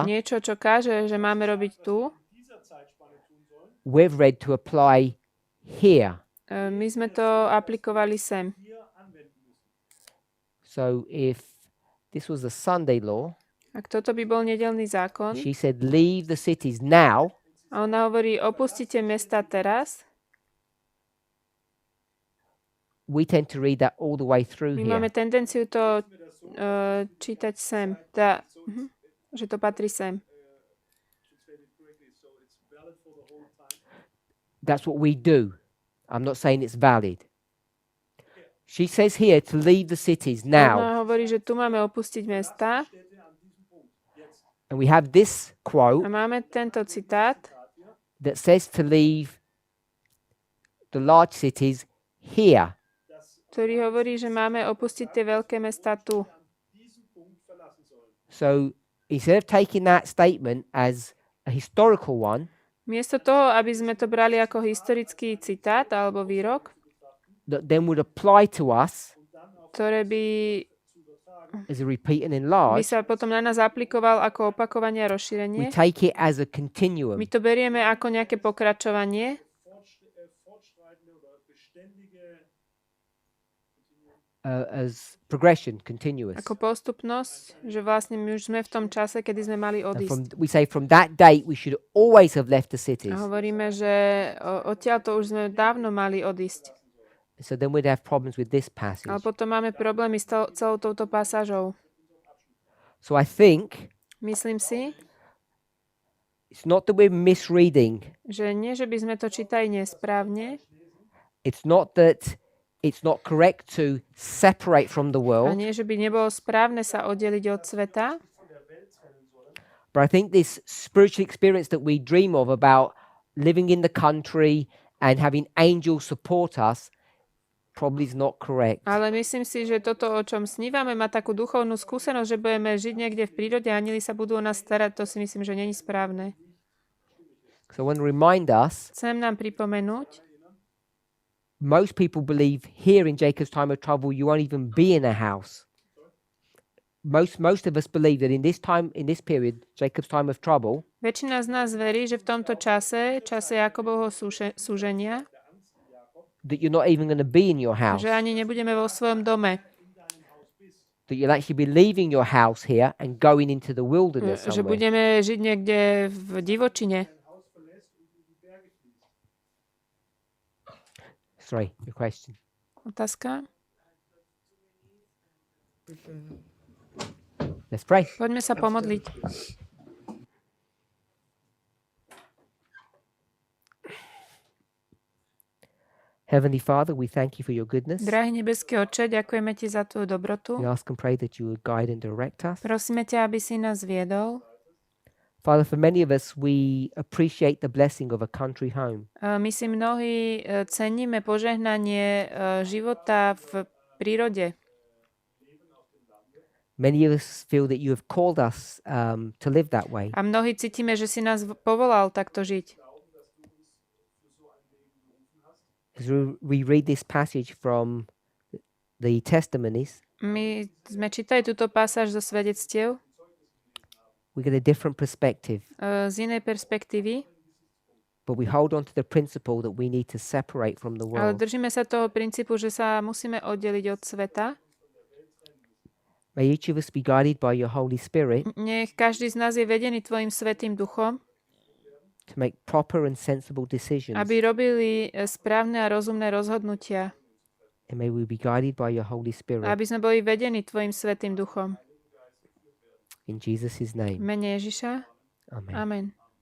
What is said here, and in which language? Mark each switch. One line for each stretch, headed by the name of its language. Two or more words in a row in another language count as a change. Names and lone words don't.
Slovak: Niečo, čo káže, že máme robiť tu,
English: we've read to apply here.
Slovak: my sme to aplikovali sem.
English: So if this was a Sunday law,
Slovak: Ak toto by bol nedeľný zákon,
English: she said, leave the cities now.
Slovak: a ona hovorí, opustite mesta teraz,
English: We tend to read that all the way through
Slovak: my máme
English: here.
Slovak: tendenciu to čítať sem, že to patrí sem.
English: That's what we do. I'm not saying it's valid. She says here to leave the cities now.
Slovak: Ona hovorí, že tu máme opustiť mesta
English: And we have this
Slovak: a
English: quote
Slovak: máme tento citát,
English: that says to leave the large cities here.
Slovak: ktorý hovorí, že máme opustiť tie veľké mesta tu.
English: So instead of taking that statement as a historical one,
Slovak: Miesto toho, aby sme to brali ako historický citát alebo výrok,
English: that then would apply to us
Slovak: ktoré by
English: as a repeat and
Slovak: by
English: enlarge,
Slovak: sa potom na nás aplikoval ako opakovanie a
English: we
Slovak: rozšírenie.
English: take it as a continuum.
Slovak: My to berieme ako nejaké pokračovanie,
English: As progression, continuous.
Slovak: ako postupnosť, že vlastne my už sme v tom čase, kedy sme mali
English: And
Slovak: odísť.
English: we say from that date we should always have left the cities.
Slovak: A hovoríme, že odtiaľ to už sme dávno mali odísť.
English: So then we'd have problems with this passage.
Slovak: Ale potom máme problémy s celou touto pasážou.
English: So I think
Slovak: Myslím si,
English: it's not that we're misreading.
Slovak: že nie, že by sme to čítali nesprávne,
English: It's not that it's not correct to separate from the
Slovak: a
English: world.
Slovak: nie, že by nebolo správne sa oddeliť od sveta,
English: But I think this spiritual experience that we dream of about living in the country and having angels support us probably is not correct.
Slovak: ale myslím si, že toto, o čom snívame, má takú duchovnú skúsenosť, že budeme žiť niekde v prírode a anjeli sa budú o nás starať, to si myslím, že není správne.
English: So I want to remind us,
Slovak: Chcem nám pripomenúť,
English: most people believe here in Jacob's time of trouble you won't even be in a house. Most of us believe that in this period, Jacob's time of trouble,
Slovak: väčšina z nás verí, že v tomto čase Jakobovho súženia,
English: that you're not even going to be in your house.
Slovak: že ani nebudeme vo svojom dome,
English: That you'll actually be leaving your house here and going into the wilderness
Slovak: že
English: somewhere.
Slovak: budeme žiť niekde v divočine.
English: Sorry, your question.
Slovak: Otázka?
English: Let's pray.
Slovak: Poďme sa pomodliť.
English: Heavenly Father, we thank you for your goodness.
Slovak: Drahý nebeský Otče, ďakujeme Ti za tvoju dobrotu.
English: We ask and pray that you would guide and direct us.
Slovak: Prosíme ťa, aby si nás viedol.
English: Father, for many of us, we appreciate the blessing of a country home.
Slovak: My si mnohí ceníme požehnanie života v prírode.
English: Many of us feel that you have called us to live that way.
Slovak: A mnohí cítime, že si nás povolal takto žiť.
English: As we read this passage from the testimonies,
Slovak: My sme čítali túto pasáž zo svedectiev
English: we get a different perspective,
Slovak: z inej perspektívy,
English: but we hold on to the principle that we need to separate from the
Slovak: ale
English: world.
Slovak: držíme sa toho princípu, že sa musíme oddeliť od sveta.
English: May each of us be guided by your Holy Spirit
Slovak: Nech každý z nás je vedený tvojim svätým duchom,
English: to make proper and sensible decisions.
Slovak: aby robili správne a rozumné rozhodnutia.
English: And may we be guided by your Holy Spirit.
Slovak: Aby sme boli vedení tvojim svätým duchom.
English: In Jesus'
Slovak: V
English: name.
Slovak: mene Ježiša.
English: Amen.
Slovak: Amen.